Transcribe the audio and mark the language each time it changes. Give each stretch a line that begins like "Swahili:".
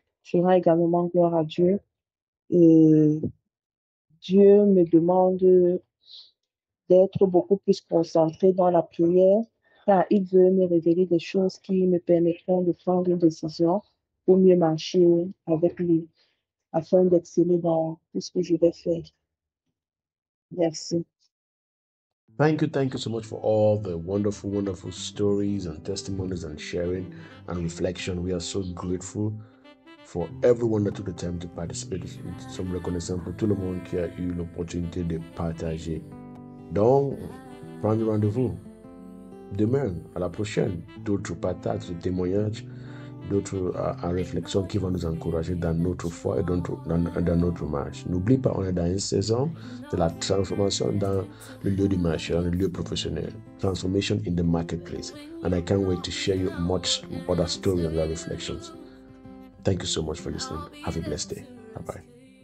French: Je rends également gloire à Dieu et Dieu me demande d'être beaucoup plus concentrée dans la prière, car il veut me révéler des choses qui me permettront de prendre une décision pour mieux marcher avec lui, afin d'exceller dans tout ce que je vais faire. Merci.
English: Thank you so much for all the wonderful stories and testimonies and sharing and reflection. We are so grateful for everyone that took the time to participate.
French: Some reconnaissance pour tout le monde qui a eu l'opportunité de partager. Donc, prenez rendez-vous demain, à la prochaine, d'autres partages, d'autres témoignages, d'autres réflexions qui vont nous encourager dans notre foi et dans notre marche. N'oublie pas, on est dans une saison de la transformation dans le lieu du marché, dans le lieu professionnel.
English: Transformation in the marketplace. And I can't wait to share you much other stories and other reflections. Thank you so much for listening. Have a blessed day. Bye-bye.